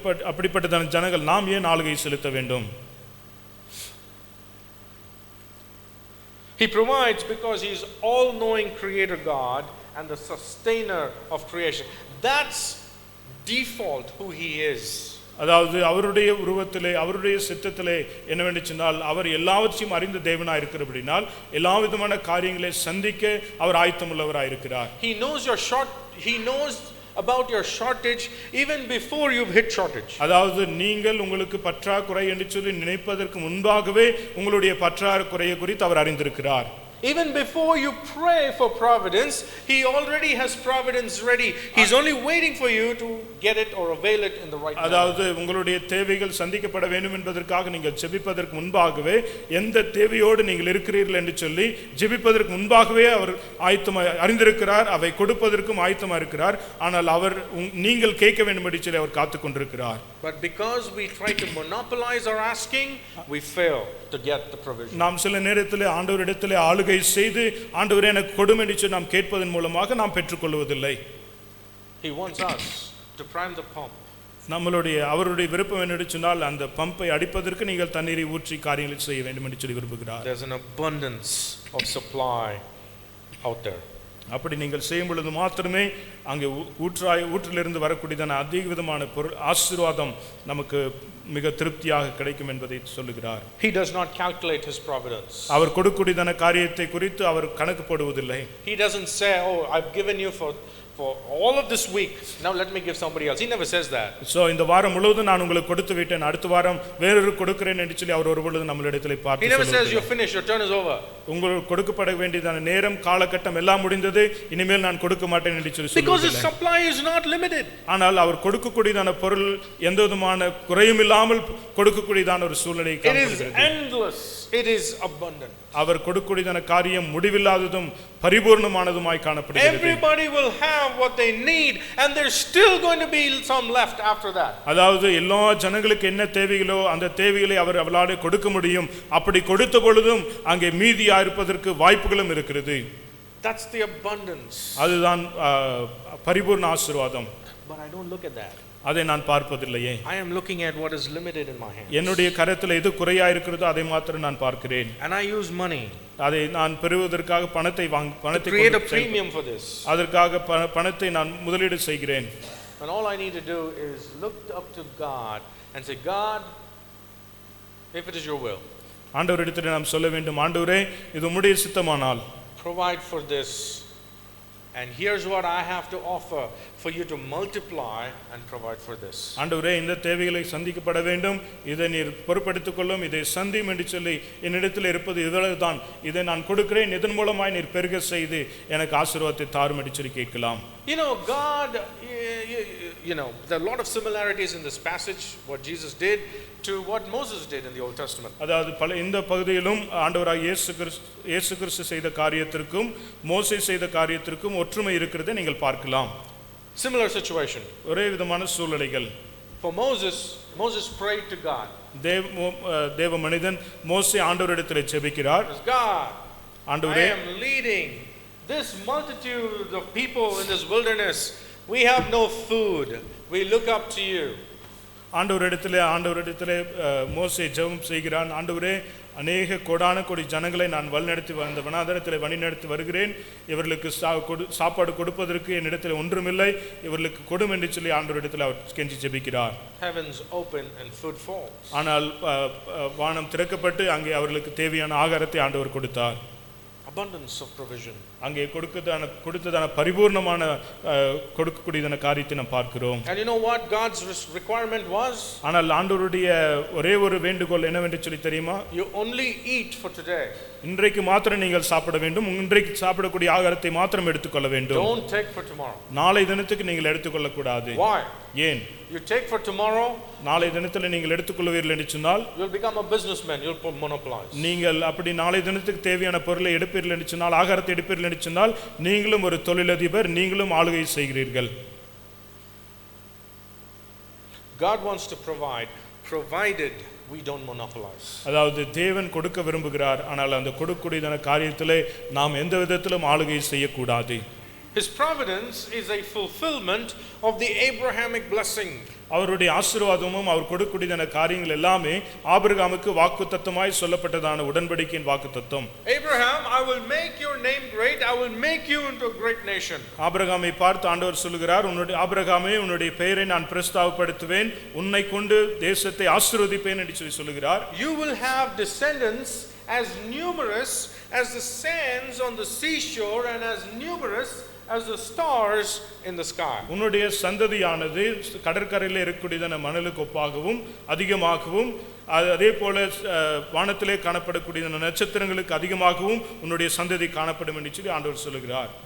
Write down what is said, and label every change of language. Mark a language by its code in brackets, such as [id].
[ta] அப்படிப்பட்ட ஜனங்கள் நாம் ஏன் ஆளுகை செலுத்த வேண்டும்? [en] He provides because he is all-knowing creator God and the sustainer of creation. That's default who he is. [ta] அதாவது அவருடைய உருவத்திலே அவருடைய சித்தத்திலே என்னவென்று சொன்னால் அவர் எல்லாவற்றையும் அறிந்த தேவனாய் இருக்கிறபடினால் எல்லா விதமான காரியங்களை சந்திக்க அவர் ஆயத்தமுள்ளவராய் இருக்கிறார். [en] He knows about your shortage even before you've hit shortage. [ta] அதாவது நீங்கள் உங்களுக்கு பற்றாக்குறை என்று சொல்லி நினைப்பதற்கு முன்பாகவே உங்களுடைய பற்றாக்குறையை குறித்து அவர் அறிந்திருக்கிறார். [en] Even before you pray for providence, he already has providence ready. He's only waiting for you to get it or avail it in the right time. [ta] அதாவது உங்களுடைய தேவைகள் சந்திக்கப்பட வேண்டும் என்பதற்காக நீங்கள் ஜெபிப்பதற்கு முன்பாகவே எந்த தேவையோடு நீங்கள் இருக்கிறீர்கள் என்று சொல்லி ஜெபிப்பதற்கு முன்பாகவே அவர் ஆயத்தமாக அறிந்திருக்கிறார். அவை கொடுப்பதற்கும் ஆயத்தமாக இருக்கிறார். ஆனால் அவர் நீங்கள் கேட்க வேண்டும் என்று சொல்லி அவர் காத்துக் கொண்டிருக்கிறார். [en] But because we try to monopolize our asking, we fail to get the provision. [ta] நாம் சில நேரத்தில் ஆண்டவரிடத்தில் ஆளுகை செய்து ஆண்டவரே எனக்கு கொடும் என்று சொல்லி நாம் கேட்பதன் மூலமாக நாம் பெற்றுக்கொள்வதில்லை. [en] He wants us to prime the pump. [ta] அவருடைய விருப்பம் என்று சொன்னால் அந்த பம்பை அடிப்பதற்கு நீங்கள் தண்ணீரை ஊற்றி காரியங்களை செய்ய வேண்டும் என்று சொல்லி விரும்புகிறார். [en] There's an abundance of supply out there. [ta] அப்படி நீங்கள் செய்யும் பொழுது மாத்திரமே அங்கே ஊற்றிலிருந்து வரக்கூடியதான அதிக விதமான ஆசீர்வாதம் நமக்கு மிக திருப்தியாக கிடைக்கும் என்பதை சொல்லுகிறார். [en] He does not calculate his providence. [ta] அவர் கொடுக்கூடியதான காரியத்தை குறித்து அவர் கணக்கு போடுவதில்லை. [en] He doesn't say, oh, I've given you for all of this week, now let me give somebody else. He never says that. So [ta] இந்த வாரம் முழுவதும் நான் உங்களுக்கு கொடுத்து விட்டேன், அடுத்த வாரம் வேறொரு கொடுக்கிறேன் என்று சொல்லி அவர் ஒருபொழுது நம்மளிடத்தில் பார்த்து [en] He never says you're finished, your turn is over. [ta] உங்களுக்கு கொடுக்கப்பட வேண்டியதான நேரம் காலகட்டம் எல்லாம் முடிந்தது, இனிமேல் நான் கொடுக்க மாட்டேன் என்று சொல்லி சொல்லுகிறார். [en] Because his supply is not limited. [ta] ஆனால் அவர் கொடுக்கக்கூடியதான பொருள் எந்த விதமான குறையும் இல்லாமல் கொடுக்கக்கூடியதான ஒரு சூழ்நிலை காணப்படுகிறது. [en] It is endless, it is abundant. [ta] அவர் கொடுக்கக்கூடியதான காரியம் முடிவில்லாததும் பரிபூர்ணமானதுமாய் காணப்படுகிறது. [en] Everybody will have what they need and there's still going to be some left after that. [ta] அதாவது எல்லா ஜனங்களுக்கு என்ன தேவைகளோ அந்த தேவைகளை அவர் அவளாலே கொடுக்க முடியும். அப்படி கொடுத்த பொழுதும் அங்கே மீதியா இருப்பதற்கு வாய்ப்புகளும் இருக்கிறது. [en] That's the abundance. [ta] அதுதான் பரிபூர்ண ஆசீர்வாதம். [en] But I don't look at that. [ta] அதை நான் பார்ப்பதில்லையே. [en] I am looking at what is limited in my hand. [ta] என்னுடைய கரத்தில் எது குறையா இருக்கிறதோ அதை மாத்திரம் நான் பார்க்கிறேன். [en] And I use money. [ta] அதை நான் பெறுவதற்காக பணத்தை [en] create a premium for this. [ta] அதற்காக பணத்தை நான் முதலீடு செய்கிறேன். [en] And all I need to do is look up to God and say, God, if it is your will, [ta] ஆண்டவரிடத்தில் நாம் சொல்ல வேண்டும், ஆண்டவரே இது உம்முடைய சித்தமானால் [en] provide for this. And here's what I have to offer for you to multiply and provide for this. [ta] ஆண்டவரே இந்த தேவைகளை சந்திக்கப்பட வேண்டும், இதை நீர் பொறுப்படுத்திக் கொள்ளும், இதை சந்தியும் என்று சொல்லி என்னிடத்தில் இருப்பது இதுதான், இதை நான் கொடுக்கிறேன், இதன் மூலமாய் நீர் பெருக செய்து எனக்கு ஆசீர்வாதத்தை தாரும் என்று சொல்லி கேட்கலாம். [en] You know, God, there are a lot of similarities in this passage, what Jesus did to what Moses did in the Old Testament. [ta] அதாவது இந்த பகுதியிலும் ஆண்டவராகிய இயேசு கிறிஸ்து செய்த காரியத்திற்கும் மோசே செய்த காரியத்திற்கும் ஒற்றுமை இருக்கிறதை நீங்கள் பார்க்கலாம். [en] Similar situation. [ta] ஒரே விதமான சூழ்நிலைகள். [en] For Moses prayed to God. [ta] தேவ மனிதன் மோசே ஆண்டவரிடத்தில் ஜெபிக்கிறார். [en] God, [ta] ஆண்டவரே, [en] I am leading this multitude of people in this wilderness. We have no food. We look up to you. [ta] ஆண்டவரிடத்திலே மோசே ஜெபம் செய்கிறான். ஆண்டவரே, அநேக கோடான கோடி ஜனங்களை நான் வழிநடத்தி வந்த வனாந்தரத்தில் வழிநடத்தி வருகிறேன். இவர்களுக்கு சாப்பாடு கொடுப்பதற்கு என்னிடத்தில் ஒன்றுமில்லை, இவர்களுக்கு கொடும் என்று சொல்லி ஆண்டவரிடத்தில் அவர் கெஞ்சி ஜெபிக்கிறார். [en] Heavens open and food falls. [ta] ஆனால் வானம் திறக்கப்பட்டு அங்கே அவர்களுக்கு தேவையான ஆகாரத்தை ஆண்டவர் கொடுத்தார். [en] Abundance of provision. [ta] அங்கே கொடுத்ததான பரிபூர்ணமான கொடுக்கக்கூடியதான காரியத்தை நாம் பார்க்கிறோம். [en] And you know what God's requirement was? [ta] ஆனால் ஆண்டவருடைய ஒரே ஒரு வேண்டுகோள் என்னவென்று சொல்லி தெரியுமா? [en] You only eat for today. [ta] இன்றைக்கு மாத்திரம் நீங்கள் சாப்பிட வேண்டும். இன்றைக்கு சாப்பிடக்கூடிய ஆகாரத்தை மாத்திரம் எடுத்துக்கொள்ள வேண்டும். [en] Don't take for tomorrow. [ta] நாளை தினத்துக்கு நீங்கள் எடுத்துக்கொள்ள கூடாது. [en] Why? [ta] ஏன்? [en] You take for tomorrow, [ta] நாளை தினத்தில் நீங்கள் எடுத்துக்கொள்வீர்கள் என்று சொன்னால் [en] you'll become a businessman, you'll monopolize. [ta] நீங்கள் அப்படி நாளை தினத்துக்கு தேவையான பொருளை எடுப்பீர்கள் என்று சொன்னால், ஆகாரத்தை எடுப்பீர்கள் என்று சொன்னால், நீங்களும் ஒரு தொழிலதிபர், நீங்களும் ஆளுகை செய்கிறீர்கள். [en] God wants to provide, provided we don't monopolize. [ta] அதாவது தேவன் கொடுக்க விரும்புகிறார், ஆனால் அந்த கொடுக்கக்கூடியதான காரியத்திலே நாம் எந்த விதத்திலும் ஆளுகை செய்யக்கூடாது. [en] His providence is a fulfillment of the Abrahamic blessing. [ta] அவருடைய ஆசீர்வாதமும் அவர் கொடுக்கக்கூடியதான காரியங்கள் எல்லாமே ஆபிரகாமுக்கு வாக்குத்தத்தமாய் சொல்லப்பட்டதான உடன்படிக்கையின் வாக்குத்தத்தம். [en] Abraham, I will make your name great, I will make you into a great nation. [ta] ஆபிரகாமை பார்த்து ஆண்டவர் சொல்லுகிறார், ஆபிரகாமே உன்னுடைய பெயரை நான் பிரஸ்தாபப்படுத்துவேன், உன்னை கொண்டு தேசத்தை ஆசீர்வதிப்பேன் என்று சொல்லுகிறார். [en] You will have descendants as numerous as the sands on the seashore and as numerous as the stars in the sky. [ta] உன்னுடைய சந்ததியானது கடற்கரையில் இருக்கக்கூடியதான மணலுக்கு ஒப்பாகவும் அதிகமாகவும், அதே போல வானத்திலே காணப்படக்கூடிய நட்சத்திரங்களுக்கு அதிகமாகவும் உன்னுடைய சந்ததி காணப்படும் என்று சொல்லி ஆண்டவர் சொல்லுகிறார்.